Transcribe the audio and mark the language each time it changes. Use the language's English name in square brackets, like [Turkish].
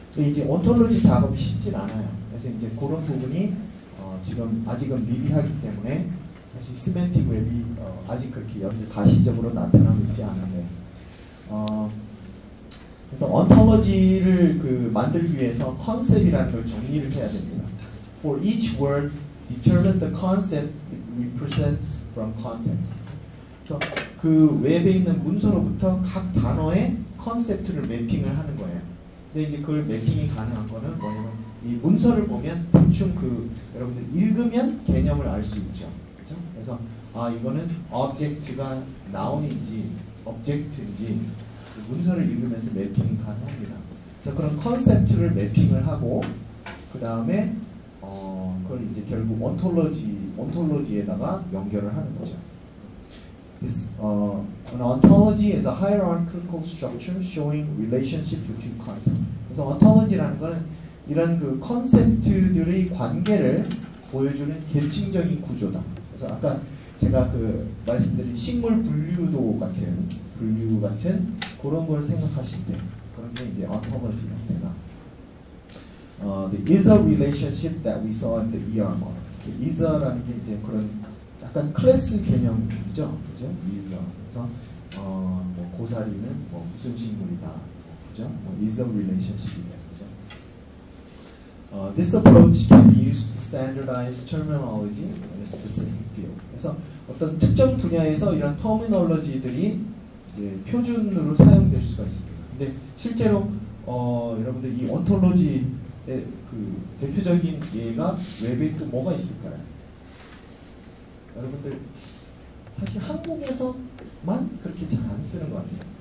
[Korean] 이제 온톨로지 작업이 쉽진 않아요. 그래서 이제 그런 부분이 지금 아직은 미비하기 때문에 사실 시멘틱 웹이 아직 그렇게 가시적으로 나타나고 있지 않은데 그래서 온톨로지를 만들기 위해서 컨셉이라는 걸 정리를 해야 됩니다. [English] For each word, determine the concept it represents from context. [Korean] 그래서 그 웹에 있는 문서로부터 각 단어의 컨셉트를 매핑을 하는 거예요. 근데 이제 그걸 매핑이 가능한 거는 뭐냐면 이 문서를 보면 대충 여러분들 읽으면 개념을 알 수 있죠. 그렇죠? 그래서 이거는 object가 noun인지 object인지 문서를 읽으면서 매핑이 가능합니다. 그래서 그런 컨셉트를 매핑을 하고 그 다음에 그걸 이제 결국 온톨로지에다가 연결을 하는 거죠. [English] An ontology is a hierarchical structure showing relationship between concepts. [Korean] 그래서 ontology라는 것은 이런 그 컨셉트들의 관계를 보여주는 계층적인 구조다. 그래서 아까 제가 말씀드린 식물 분류 같은 그런 걸 생각하실 때 그런 게 이제 ontology입니다. [English] The is a relationship that we saw in the ER model. [Korean] is라는 게 이제 그런 약간 클래스 개념이죠, 그죠? [English] is. [Korean] 그래서 뭐 고사리는 뭐 무슨 식물이다, 그죠? is a relationship이다, 그죠? [English] This approach can be used to standardize terminology in a specific field. [Korean] 그래서 어떤 특정 분야에서 이런 터미놀로지들이 이제 표준으로 사용될 수가 있습니다. 근데 실제로 여러분들 이 온톨로지의 그 대표적인 예가 웹에 또 뭐가 있을까요? 여러분들 사실 한국에서만 그렇게 잘 안 쓰는 것 같아요.